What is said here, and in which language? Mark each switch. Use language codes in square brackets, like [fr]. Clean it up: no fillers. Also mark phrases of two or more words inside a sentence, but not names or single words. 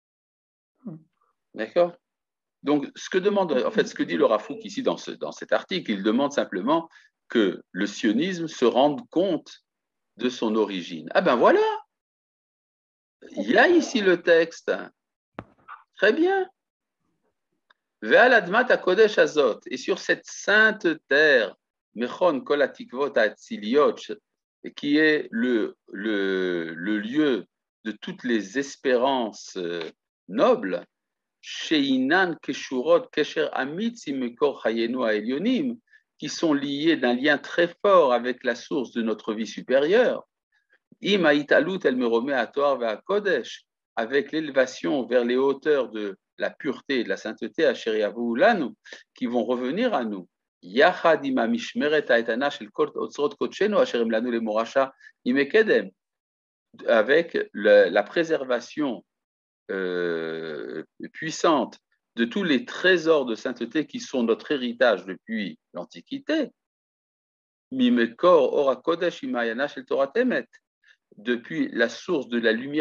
[fr] D'accord? Donc, ce que dit le Rav Kook ici dans cet article, il demande simplement que le sionisme se rende compte de son origine. Ah ben voilà, il y a ici le texte. Très bien. [he] ועל אדמת הקודש הזאת, [fr] et sur cette sainte terre, [he] מכון כל התקוות האציליות, [fr] qui est le lieu de toutes les espérances nobles, [he] שהן קשורות קשר אמיץ עם מקור חיינו העליונים, [fr] qui sont liés d'un lien très fort avec la source de notre vie supérieure, [he] עם ההתעלות אל מרומי הטוהר והקודש, [fr] avec l'élévation vers les hauteurs de la pureté et de la sainteté, qui vont revenir à nous. Avec la préservation puissante de tous les trésors de sainteté qui sont notre héritage depuis l'Antiquité, depuis la source de la lumière